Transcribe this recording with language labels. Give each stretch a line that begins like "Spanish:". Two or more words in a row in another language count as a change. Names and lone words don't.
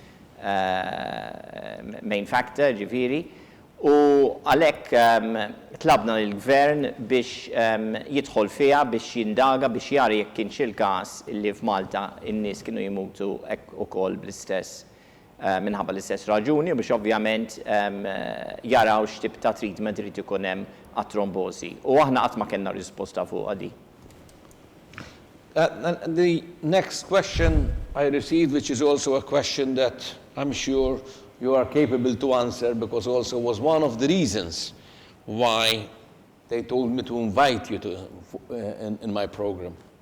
Maltese: factor ġifieri, u għalhekk tlabna lill-gvern biex jidħol fiha biex jindaga biex jara jekk kienx il-każ illi f'Malta in-nies kienu jmutu hekk ukoll bl-istess minħabba l-istess raġuni, u biex ovvjament jaraw x'tip ta' treatment irid ikun hemm għat-trombosi. U aħna qatt ma kellna risposta fuq għadi.
English: The next question I received, which is also a question that I'm sure you are capable to answer, because also was one of the reasons why they told me to invite you in my program.